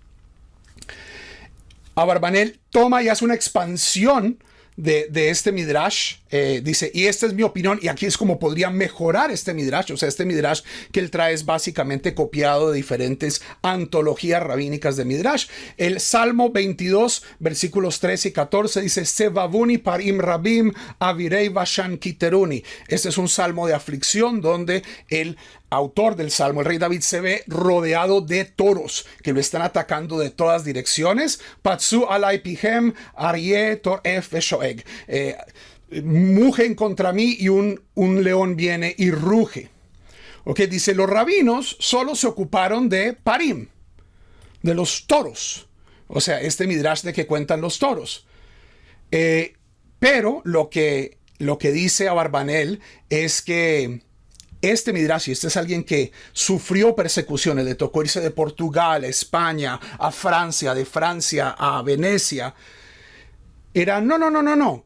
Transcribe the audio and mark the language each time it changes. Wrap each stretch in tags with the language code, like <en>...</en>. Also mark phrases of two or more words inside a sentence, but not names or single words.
<es>Abarbanel toma y hace una expansión de este Midrash, dice, y esta es mi opinión, y aquí es como podría mejorar este Midrash. O sea, este Midrash que él trae es básicamente copiado de diferentes antologías rabínicas de Midrash. El Salmo 22, versículos 13 y 14 dice,</es> <he>סבבוני פרים רבים אבירי בשן כתרוני.</he> <es>Este es un salmo de aflicción donde el autor del salmo, el rey David, se ve rodeado de toros que lo están atacando de todas direcciones.</es> <he>פצו עלי פיהם אריה טורף ושואג.</he> <es>Mugen contra mí y un león viene y ruge. Ok, dice, los rabinos solo se ocuparon de parim, de los toros. O sea, este midrash de que cuentan los toros. Pero lo que dice Abarbanel es que este midrash, y este es alguien que sufrió persecuciones, le tocó irse de Portugal a España, a Francia, de Francia a Venecia, era no.</es>